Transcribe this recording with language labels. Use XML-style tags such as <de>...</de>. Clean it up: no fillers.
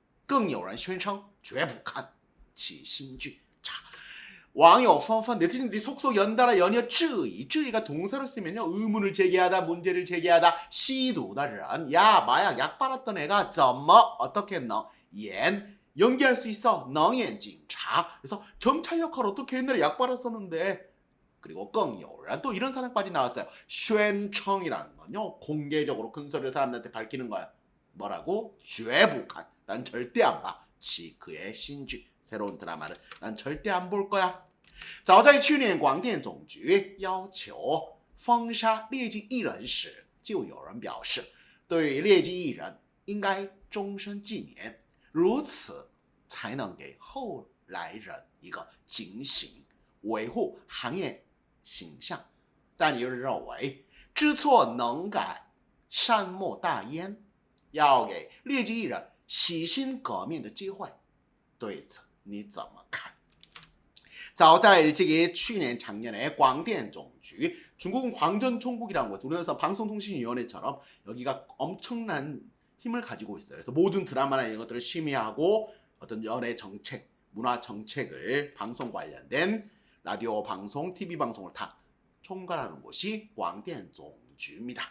<zh>更有人宣称绝不看其新剧。</zh> <ko>자,</ko> <zh>网友纷纷</zh> <ko>네티즌들이 속속 연달아 연이어</ko> <zh>质疑</zh> <ko>质疑가 동사로 쓰면요 의문을 제기하다 문제를 제기하다</ko> <zh>吸毒的人</zh> <ko>야 마약 약 빨았던 애가</ko> <zh>怎么</zh> <ko>어떻게 너演 연기할 수 있어</ko> <zh>能演警察</zh> <ko>그래서 경찰 역할 어떻게 옛날에 약 빨았었는데 그리고</ko> <zh>更有人</zh> <ko>또 이런 사람까지 나왔어요.</ko> <zh>宣称</zh> <ko>이라는 건요 공개적으로 큰 소리로 사람들한테 밝히는 거야. 뭐라고?</ko> <zh>绝不看</zh> <ko>난 절대 안 봐. 지크의 신剧 새로운 드라마를 난 절대 안 볼 거야.</ko> <zh>早在去年广电总局要求封杀劣迹艺人时，就有人表示，对劣迹艺人应该终身禁言，如此才能给后来人一个警醒，维护行业形象。但有人认为知错能改，善莫大焉，要给劣迹艺人洗心革面的机会。对此你怎么看？早在去年</zh> <ko>작년에 광대总局, 중국은 광전총국이라는 거죠. 우리나라 방송통신위원회처럼 여기가 엄청난 힘을 가지고 있어요. 그래서 모든 드라마나 이런 것들을 심의하고 어떤 연예 정책, 문화 정책을 방송 관련된 라디오 방송, TV 방송을 다 총괄하는 곳이 광대总局입니다.</ko>